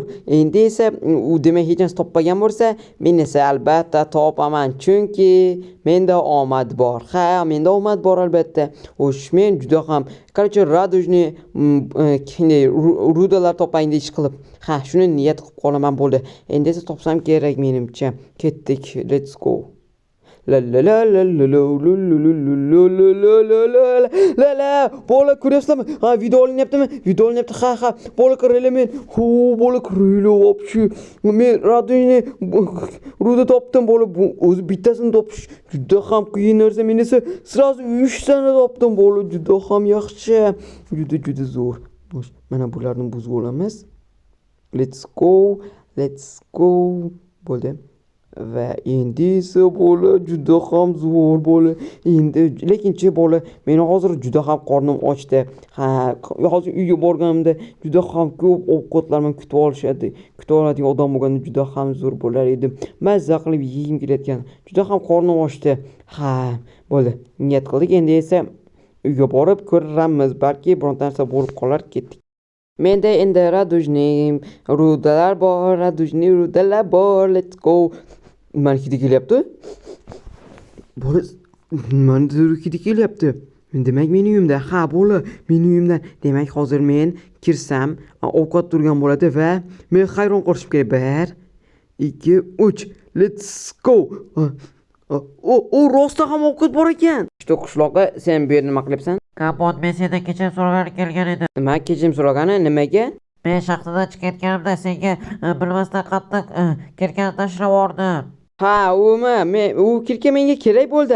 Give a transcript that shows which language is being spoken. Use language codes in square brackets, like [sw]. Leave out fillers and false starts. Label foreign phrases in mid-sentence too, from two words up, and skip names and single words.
[uz] Endi esa u demak hech narsa topmagan bo'lsa, men esa albatta topaman, chunki menda omad bor. Ha, menda omad bor albatta. Xo'sh, men juda ham короче, radujni rudalar topayin ish qilib. Ha, shuni niyat qilib qolaman bo'ldi. Endi esa topsam kerak menimcha. Ketdik. [en] Let's go. [uz] La bola, ko'ryapsizlarmi? Ha, video olinyaptimi? Ha, bola, qaranglar, men bola, qaranglar, вообще men [ru] радужная руда [uz] topdim bola. Bu o'zi bittasini topish juda ham qiyin narsa. Men esa sразу 3 tani topdim bola. Juda ham yaxshi. Juda zo'r. Mana bularni buzib olamiz. [en] Let's go. [uz] Bo'ldi. Va endi esa bola juda ham zo'r bola. Endi lekinchi bola, meni hozir juda ham qornim ochdi. Ha, hozir uyga borganimda juda ham ko'p ovqatlarni kutib oladigan odam bo'lganda juda ham zo'r bo'lar edi. Mazza qilib yeyim kelayotgan. Juda ham qornim ochdi. Ha, bo'ldi. Niyat qildik. Endi esa uyga borib ko'ramiz. Balki bironta narsa bo'lib qolar, ketdik. Menda endi radujni rudalar bor. [en] Let's go. [uz] Mana hidi kelyapti. Bola, mana hidi kelyapti. Demak, meni uyimda. Ha, bola, meni uyimda. Demak, hozir men kirsam, ovqat turgan bo'ladi va men hayron qolishim kerak. 1, 2, 3. [en] Let's go. [uz] Rostda ham ovqat bor ekan. Qishloqqa sen bu yerda nima qilyapsan? Kapot, men sendan kechirim so'ragani kelgan edim. Nima kechirim so'ragani? Nimaga? Men shaxtadan chiqayotganimda senga bilmasdan qattiq kirkani tashlab yubordim. Ha, u kirka menga kerak bo'ldi.